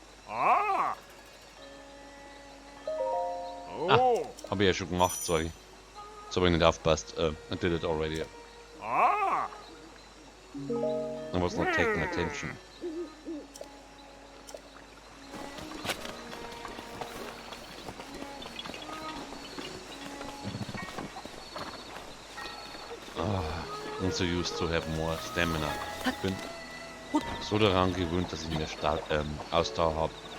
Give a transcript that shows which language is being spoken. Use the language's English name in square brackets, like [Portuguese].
[German] Ah. Oh. Habe ich ja schon gemacht, sorry. Jetzt habe ich nicht aufgepasst. [English] I did it already. Ah. I was not taking attention. I'm so used to have more stamina. [German] Ich bin so daran gewöhnt, dass ich mehr Ausdauer habe.